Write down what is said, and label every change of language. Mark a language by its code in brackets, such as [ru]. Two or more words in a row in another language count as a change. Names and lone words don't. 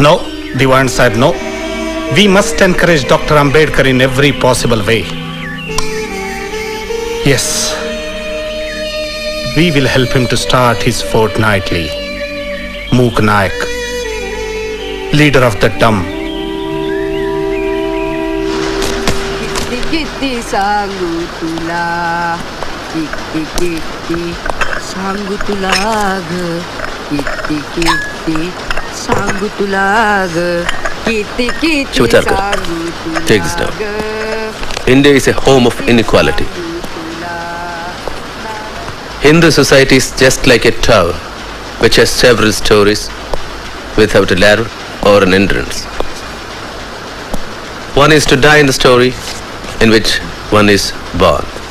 [en] No, Diwan Sahib, no. We must encourage Dr. Ambedkar in every possible way. Yes, we will help him to start his fortnightly. Mook Nayak, leader of the dumb. [mr] किती सांगू तुला, किती सांगू तुला, किती सांगू तुला, किती [en] Shivatarkar, take this down. India is a home of inequality. Hindu society is just like a tower which has several stories without a ladder or an entrance. One is to die in the story in which one is born.